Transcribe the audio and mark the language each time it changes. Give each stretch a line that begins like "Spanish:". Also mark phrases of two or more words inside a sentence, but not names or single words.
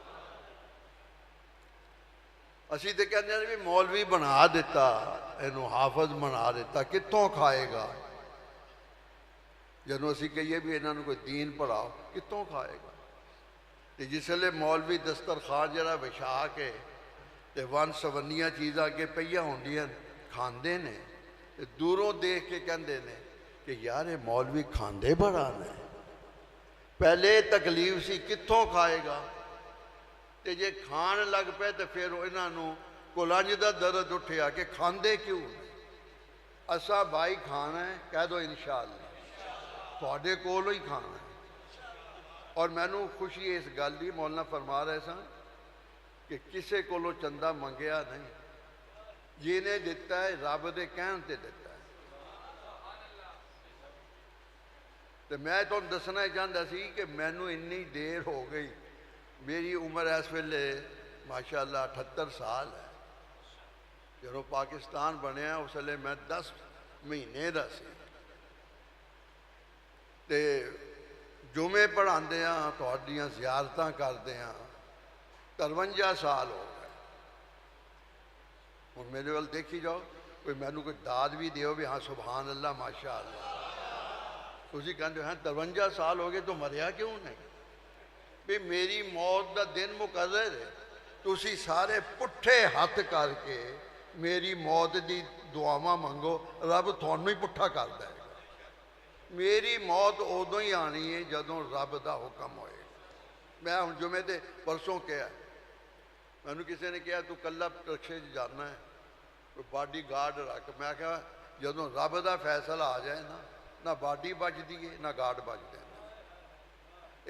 Punjabi: اسی تے کہنے ہیں بھی مولوی بنا دیتا، انہوں حافظ بنا دیتا، کتوں کھائے گا؟ جنہوں اسی کہیے بھی انہوں نے کوئی دین پڑھاؤ، کتوں کھائے گا؟ تے جس لئے مولوی دسترخوان جڑا بچھا کے تے ون سونیاں چیزاں کے پہیاں ہوندیاں کھاندے نے، تے دوروں دیکھ کے کہندے نے کہ یار یہ مولوی کھاندے بڑا نے۔ پہلے تکلیف سی کتوں کھائے گا؟ تے جے کھان لگ پے تے پھر انہوں کلنج دا درد اٹھیا کہ کھاندے کیوں؟ اسا بھائی کھانا ہے، کہہ دو انشاءاللہ تھوڑے کولو ہی کھانا ہے۔ اور میں نو خوشی اس گل دی، مولانا فرما رہے سن کہ کسے کولو چندہ منگیا نہیں، جنہیں دیتا ہے رب دے کہن تے دیتا ہے۔ تو میں تو دسنا چاہتا سی کہ میں نو انی دیر ہو گئی، میری عمر اس ویلے ماشاءاللہ 78 سال ہے۔ جب پاکستان بنیا اس ویلے میں 10 مہینے دا سی۔ تے جمعے پڑھاندے ہاں، تہاڈیاں زیارتاں کردے ہاں، 53 سال ہو گئے۔ اور میرے وال دیکھی جاؤ، کوئی میں نو کوئی داد بھی دیو بھی ہاں
Arabic: سبحان اللہ ماشاءاللہ۔
Punjabi: اسی کہنے ہیں 53 سال ہو گئے تو مریا کیوں نہیں؟ بھی میری موت دا دن مقرر ہے، تسی سارے پٹھے ہاتھ کر کے میری موت دی دعاواں منگو، رب تھانوں ہی پٹھا کر دے گا۔ میری موت ادوں ہی آنی ہے جدوں رب دا حکم ہوئے گا۔ میں ہن جمعے تے پرسوں کیا میں نے کسی نے کہا تو کلہ رکشے جانا ہے، کوئی
English: body guard
Punjabi: رکھ، میں کہا جدوں رب دا فیصلہ آ جائے نا، نہ باڈی بچتی ہے نہ گارڈ بچتے ہیں۔